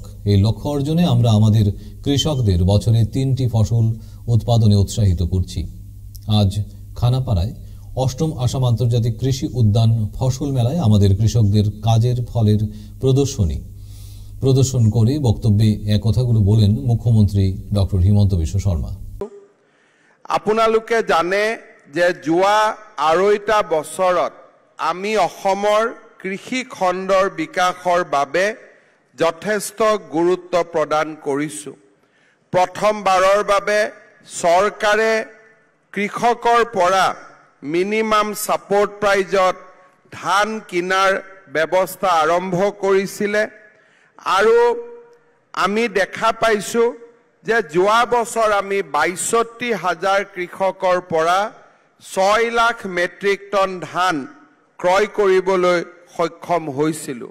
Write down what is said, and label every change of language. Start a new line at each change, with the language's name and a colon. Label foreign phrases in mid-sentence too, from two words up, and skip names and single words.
Bangla: এই লক্ষ্য অর্জনে আমরা আমাদের কৃষকদের বছরে 3টি ফসল উৎপাদনে উৎসাহিত করছি। আজ খানাপাড়ায় অষ্টম আসাম আন্তর্জাতিক কৃষি উদ্যান ফসল মেলায় আমাদের কৃষকদের কাজের ফলের প্রদর্শন করে বক্তব্যে এক কথাগুলো বলেন মুখ্যমন্ত্রী ডক্টর হিমন্ত বিশ্ব শর্মা।
Assamese: আপোনালোকে জানে যে যোৱা 2.5 বছৰত আমি অসমৰ কৃষি খণ্ডৰ বিকাশৰ বাবে যথেষ্ট গুৰুত্ব প্ৰদান কৰিছো। প্ৰথমবাৰৰ বাবে চৰকাৰে কৃষকৰ পৰা
English: minimum support priceত
Assamese: ধান কিনাৰ ব্যৱস্থা আৰম্ভ কৰিছিলে আৰু আমি দেখা পাইছো যে যোৱা বছৰ আমি 62,000 কৃষকৰ পৰা 6 লাখ
English: metric ton
Assamese: ধান ক্ৰয় কৰিবলৈ সক্ষম হৈছিলো।